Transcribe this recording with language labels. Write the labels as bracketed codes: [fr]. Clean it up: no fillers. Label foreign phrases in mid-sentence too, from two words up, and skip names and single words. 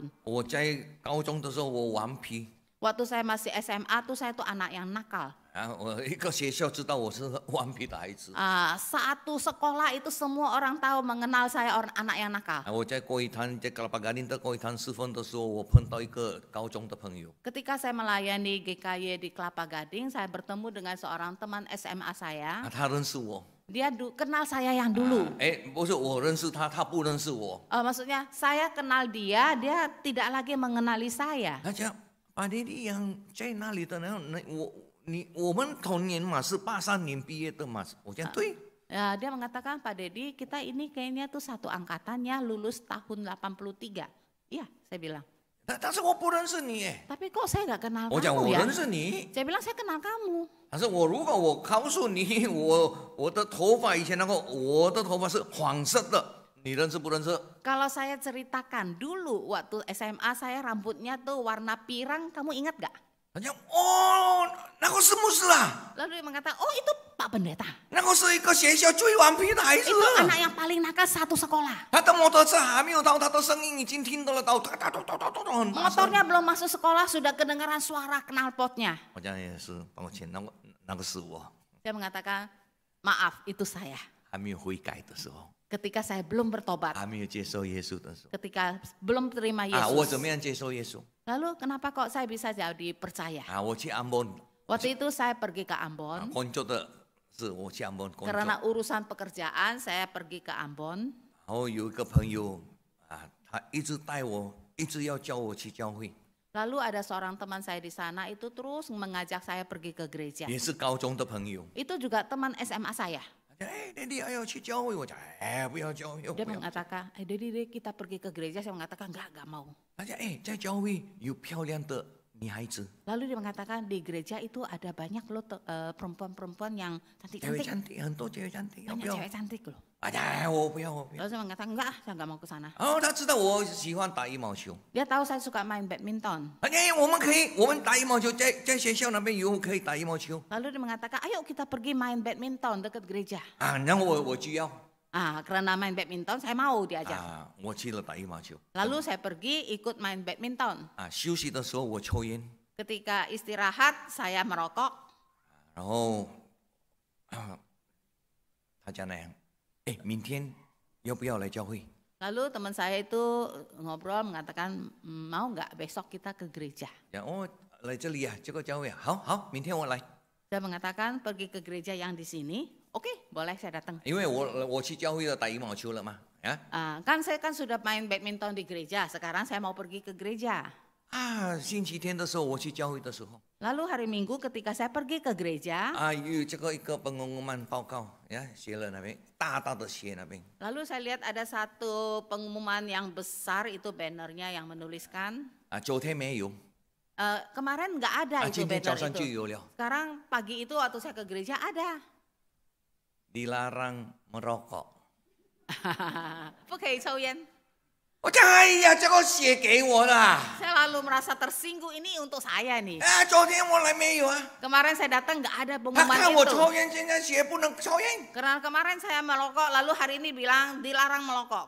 [zh] 我在高中的时候，我顽皮 [id] Waktu saya masih SMA tuh saya tuh anak yang nakal. [zh] 啊，我一个学校知道我是顽皮的孩子。 [id] Satu sekolah itu semua orang tahu mengenal saya anak yang nakal. [zh] 我在国语堂，在 Kelapa Gading 的国语堂侍奉的时候，我碰到一个高中的朋友， [id] Ketika saya melayani GKY di Kelapa Gading, saya bertemu dengan seorang teman SMA saya. [zh] 他认识我， [id] Dia kenal saya yang dulu. [zh] 不是我认识他，他不认识我。 [id] Maksudnya saya kenal dia, dia tidak lagi mengenali saya. [zh] 他讲，把你养在那里的，然后我们同年嘛，是83年毕业的嘛，我讲对。 [id] Ya, dia mengatakan, Pak Dedi, kita ini kayaknya tuh satu angkatannya lulus tahun 83. Iya, saya bilang. [zh] 但是我不认识你耶， [id] Tapi kok saya nggak kenal [zh] 我讲 [id] kamu [zh] 我 [id] ya? [zh] 认识你， [id] Saya bilang saya kenal kamu. [zh] 但是如果我告诉你，我的头发以前我的头发是黄色的，你认识不认识？ [id] Kalau saya ceritakan dulu waktu SMA saya rambutnya tuh warna pirang, kamu ingat gak? [zh] 他讲哦，那个是牧师啊， [id] Lalu dia mengatakan, oh itu Pak Pendeta. [zh] 那个是一个学校最顽皮的孩子 [id] Itu anak yang paling nakal satu sekolah. [zh] 他的摩托车还没有到，他的声音已经听到了，到哒哒哒哒哒哒很大声。 [id] Motornya belum masuk sekolah sudah kedengaran suara knalpotnya. [zh] 我讲也是，抱歉，那个是我 [id] Saya mengatakan, maaf itu saya. [zh] 还没有悔改的时候， [id] Ketika saya belum bertobat, [zh] 还没有接受耶稣的时候 [id] ketika belum terima [zh] 啊，我怎 [id] Yesus. [zh] 么样接受耶稣 [id] Lalu kenapa kok saya bisa jadi percaya? [zh] 啊？我去安邦， [id] Waktu itu saya pergi ke Ambon. [zh] 工作的是我去安邦工作， [id] Karena urusan pekerjaan saya pergi ke Ambon. [zh] 然后有一个朋友啊，他一直带我，一直要叫我去教会， [id] Lalu ada seorang teman saya di sana itu terus mengajak saya pergi ke gereja. [zh] 也是高中的朋友。 [id] Itu juga teman SMA saya. [zh] 他讲哎，弟弟还要去教会，我讲哎，不要教会， [id] Dia [zh] 不要。 [id] mengatakan, Dedi, kita pergi ke gereja. Saya mengatakan, enggak mau. [zh] 他讲哎，在教会有漂亮的女孩子， [id] Lalu dia mengatakan di gereja itu ada banyak loh perempuan-perempuan yang [zh] 姐妹 [id] cantik-cantik. cantik， [zh] 很多姐妹cantik，要不 [id] Banyak [zh] 要？ [id] cewek cantik loh. [zh] 哎，我不要，我不要。 [id] Lalu saya mengatakan, enggak, saya enggak mau ke sana. [zh] 然后他知道我喜欢打羽毛球， [id] Dia tahu saya suka main badminton. [zh] 哎，我们打羽毛球，在学校那边有可以打羽毛球 [id] Lalu dia mengatakan, ayo kita pergi main badminton dekat gereja. [zh] 啊，然后我就要 [id] Karena main badminton saya mau diajak. [zh] 啊，我去了打羽毛球 [id] Lalu saya pergi ikut main badminton. [zh] 啊，休息的时候我抽烟， [id] Ketika istirahat saya merokok. [zh] 然后他讲那样，哎，明天要不要来教会？ [id] Lalu teman saya itu ngobrol mengatakan, mau nggak besok kita ke gereja? [zh] 讲哦，来这里啊，这个教会啊，好好，明天我来， [id] Saya mengatakan pergi ke gereja yang di sini. Oke, boleh saya datang. [zh] 因为我去教会了打羽毛球了嘛，啊 [id] Kan saya kan sudah main badminton di gereja. Sekarang saya mau pergi ke gereja. [zh] 啊，星期天的时候我去教会的时候 [id] Lalu hari Minggu ketika saya pergi ke gereja, [zh] 啊，有这个一个pengumuman报告呀，写了那边大大的写那边。 [id] lalu saya lihat ada satu pengumuman yang besar itu bannernya yang menuliskan. [zh] 啊，昨天没有， [id] Kemarin nggak ada 啊， itu [zh] 今天早 [id] banner [zh] 上就 [id] itu. [zh] 有了。 [id] Sekarang pagi itu waktu saya ke gereja ada. dilarang merokok。 [zh] 不可以抽烟。我讲哎呀，这个写给我的啊， [id] Saya lalu merasa tersinggung, ini untuk saya nih. [zh] 昨天我来没有啊？ [id] Kemarin saya datang nggak ada [zh] 他 [id] pengumuman [zh] 看我 [id] itu. [zh] 抽烟，现在写不能抽烟 [id] Karena kemarin saya merokok, lalu hari ini bilang dilarang merokok.